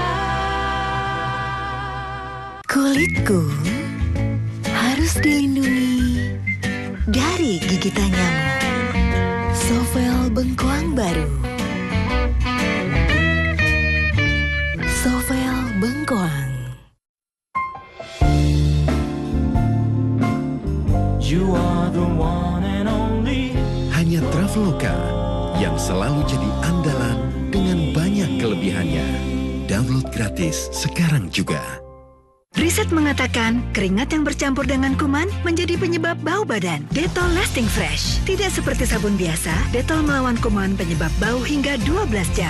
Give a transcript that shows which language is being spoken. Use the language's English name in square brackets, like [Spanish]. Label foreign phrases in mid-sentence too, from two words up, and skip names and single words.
[Indonesian] Kulitku harus dilindungi dari gigitan nyamuk. Sovel Bengkoang baru. Sovel Bengkoang. [English] You are the one and only. [Indonesian] Hanya Traveloka yang selalu jadi andalan dengan banyak kelebihannya. Download gratis sekarang juga. Riset mengatakan keringat yang bercampur dengan kuman menjadi penyebab bau badan. Dettol Lasting Fresh. Tidak seperti sabun biasa, Dettol melawan kuman penyebab bau hingga 12 jam.